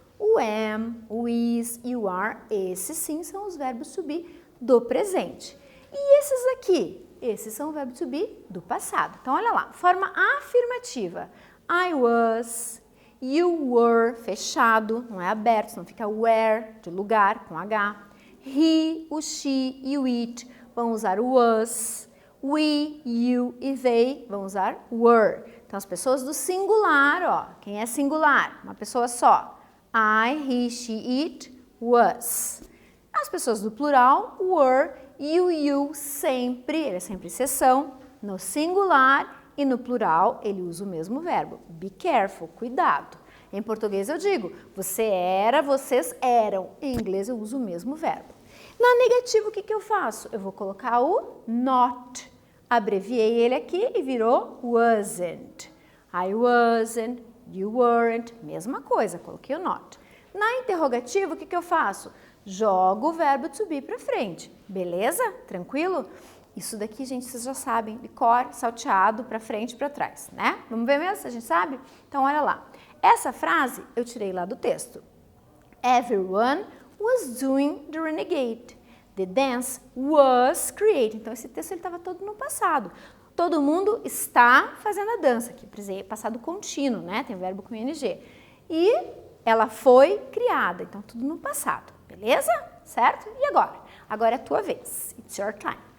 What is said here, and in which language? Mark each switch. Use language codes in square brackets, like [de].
[pt] O am, o is e o are, esses sim são os verbos to be do presente. E esses aqui? Esses são o verbo to be do passado. Então, olha lá, forma afirmativa. [en] I was, you were, [pt] fechado, não é aberto, não fica where, de lugar, com H. He, o she e o it vão usar o was. We, you e they vão usar were. Então, as pessoas do singular, ó, quem é singular? Uma pessoa só. I, he, she, it, was. As pessoas do plural, were, e o you sempre, ele é sempre exceção, no singular e no plural ele usa o mesmo verbo. [en] Be careful, [pt] cuidado. Em português eu digo, você era, vocês eram. Em inglês eu uso o mesmo verbo. Na negativa, o que eu faço? Eu vou colocar o not. Abreviei ele aqui e virou wasn't. [en] I wasn't, you weren't, [pt] mesma coisa, coloquei o not. Na interrogativa, o que eu faço? Jogo o verbo to be para frente. Beleza? Tranquilo? Isso daqui, gente, vocês já sabem, de cor, salteado, para frente e para trás, né? Vamos ver mesmo se a gente sabe? Então, olha lá. Essa frase eu tirei lá do texto. [en] Everyone was doing the renegade. The dance was created. [pt] Então, esse texto estava todo no passado. Todo mundo está fazendo a dança, aqui, passado contínuo, né? Tem o verbo com ing. E ela foi criada, então tudo no passado, beleza? Certo? E agora? Agora é a tua vez. [en] It's your time.